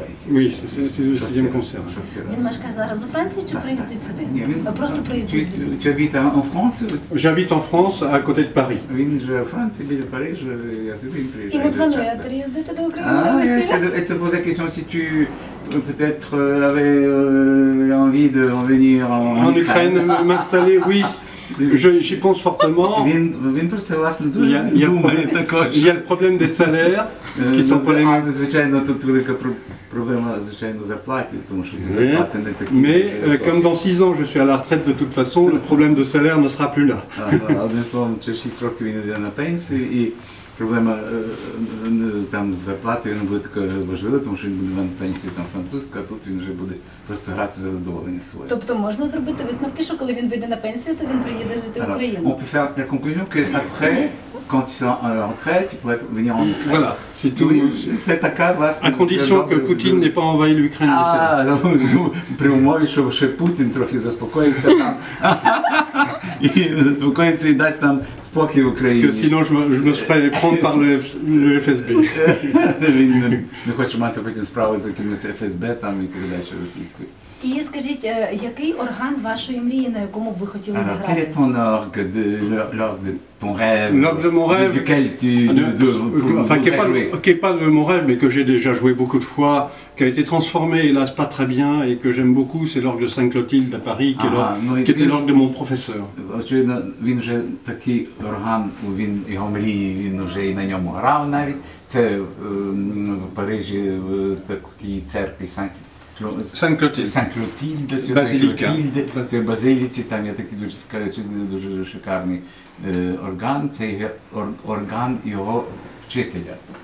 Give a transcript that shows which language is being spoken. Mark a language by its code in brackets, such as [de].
[fr] Oui, c'est le sixième concert. [uk] Він мешкає зараз у Франції чи приїздить сюди? Ні, він просто приїздить звідти. [fr] Tu habites en France? J'habite en France, à côté de Paris. [uk] Він живе у Франції, біля Парижа, я сюди приїжджаю. І не планує приїздити до України на весілля? [fr] Je te pose la question si tu peut-être avais envie de revenir en Ukraine, m'installer, oui. J'y pense fortement. [uk] Він про це, власне, дуже думає також. [fr] Il y a le problème des salaires, qui sont polémiques. [uk] Звичайно, тут велика проблема, звичайно, зарплати, тому що ці зарплати не такі. [fr] Mais comme dans 6 ans je suis à la retraite de toute façon, le problème de salaire ne sera plus là. [uk] Одним словом, через 6 років він йде на пенсію і проблема там з зарплатою не буде такою важливою, тому що він буде на пенсію там французьку, а тут він вже буде просто грати за задоволення своє. Тобто можна зробити висновки, що коли він вийде на пенсію, то він приїде жити в Україну? [fr] On peut faire la conclusion que après, quand tu seras en retraite, tu pourrais venir en Ukraine. Voilà, c'est tout. C'est [uk] така, власне, [fr] à condition que Poutine n'ait pas envahi l'Ukraine. [uk] При умові, що ще Путін трохи заспокоїться там. І заспокоїться і дасть нам спокій в Україні. [fr] Parce que sinon je me ferais prendre par le FSB. [uk] Він не хоче мати потім справи з якимось ФСБ там і передачі російської. І скажіть, який орган вашої мрії, на якому б ви хотіли зіграти? [fr] Quel est ton orgue, l'orgue de ton rêve? L'orgue de mon rêve, duquel tu enfin qui est pas de mon rêve, mais que j'ai déjà joué beaucoup de fois, qui a été transformé, hélas pas très bien, et que j'aime beaucoup, c'est l'orgue de Sainte-Clotilde à Paris, qui était l'orgue de mon professeur. [uk] Очевидно, він вже такий орган, він його мрії, він вже і на ньому грав навіть. Це в Парижі в такій церкві [fr] Sainte-Clotilde, [uk] це базиліці, там є такий дуже шикарний орган, це є орган його вчителя.